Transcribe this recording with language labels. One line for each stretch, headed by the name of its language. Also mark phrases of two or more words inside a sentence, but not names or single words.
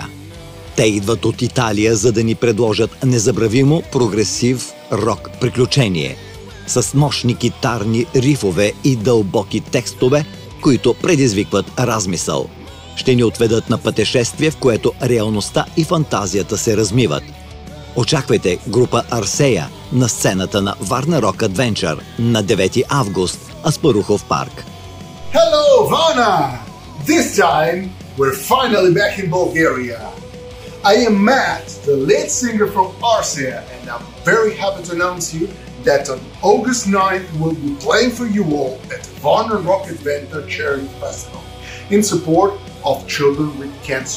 Bulgarian: Те идват от Италия, за да ни предложат незабравимо прогресив рок приключение с мощни китарни рифове и дълбоки текстове, които предизвикват размисъл. Ще ни отведат на пътешествие, в което реалността и фантазията се размиват. Очаквайте група Арсея на сцената на Варна Рок Адвенчър на 9 август, Аспарухов парк.
English: Hello, Varna! This time, we're finally back in Bulgaria. I am Matt, the lead singer from Arsia, and I'm very happy to announce you that on August 9th we'll be playing for you all at Varna Rock Adventure Charity Festival in support of children with cancer.